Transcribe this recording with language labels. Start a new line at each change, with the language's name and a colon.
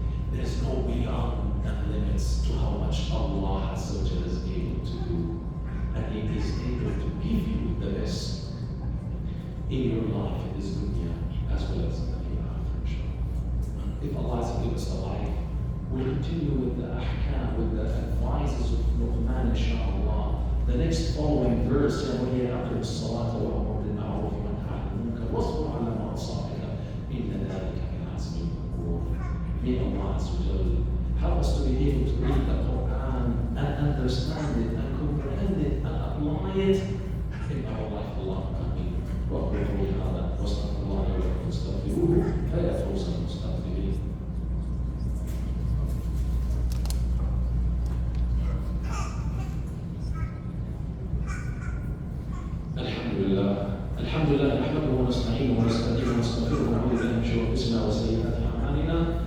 English: There's no beyond and limits to how much Allah Azza wa Jalla is able to do. And He is able to give you the best in your life in this dunya as well as in the hereafter, inshallah. If Allah has given us a life, we'll continue with the ahkam, with the advices of luqman, inshallah. The next following verse,
Arabic: وَهِيَ أَقِمُ الصَّلَاةَ وَأْمُرْ بِالْمَعْرُوفِ وَانْهَ عَنِ الْمُنكَرِ وَاصْبِرْ عَلَى مَا أَصَابَكَ إِنَّ ذَلِكَ مِنْ عَزْمِ الْأُمُورِ.
English: May Allah Azza wa Jalla help us to be able to read the Quran and understand it and comprehend it and apply it in our life. Allah Ameen.
Arabic: وأقول قولي هذا وأستغفر الله لي ولكم فاستغفروه فيا فوز المستغفرين. الحمد لله نحمده ونستعينه ونستهديه ونستغفره ونعوذ بالله من شرور انفسنا وسيئات اعمالنا.